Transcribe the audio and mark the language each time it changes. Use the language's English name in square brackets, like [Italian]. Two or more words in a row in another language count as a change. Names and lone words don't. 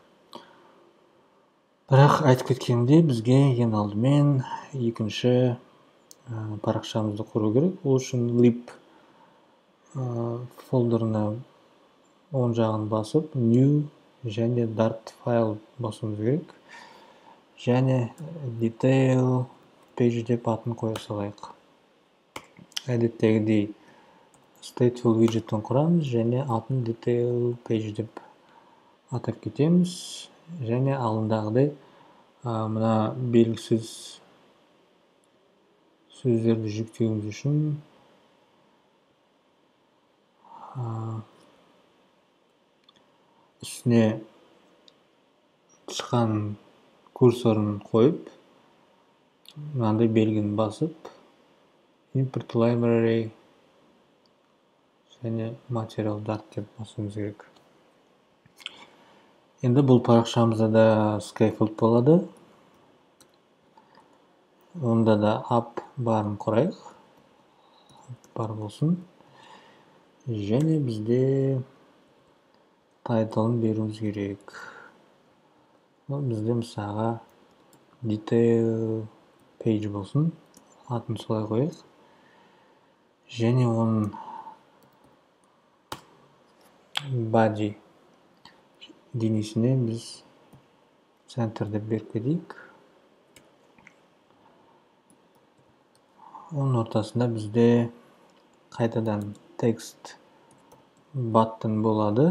[Kazakh] Бірақ айтып кеткенімдей бізге ең алдымен екінші парақшамызды құру керек. Ол үшін [English] lib фолдерына [Kazakh] оң жағын басып new және dart файл басуымыз керек. Және [English] detail page [Kazakh] деп атын қоя салайық. Әдеттегідей [English] stateful widget'ін [Kazakh] құрамыз және атын [English] detail page [Kazakh] деп атап кетеміз. Және алдындағыдай мына белгісіз сөздерді жүктеуіміз үшін үстіне шыққан курсорын қойып, мынандай белгіні басып, [English] import library [Kazakh] және [English] material dart [Kazakh] деп басуымыз керек. Енді бұл парақшамызда да scaffold болады. Онда да up барын құрайық. Бар болсын. Және бізде тайтылын беруіміз керек. Бізде мысалға [English] detail page [Kazakh] болсын. Атын солай қойық. Және оның body денесіне біз center деп беріп кетейік. Оның ортасында бізде қайтадан текст button болады.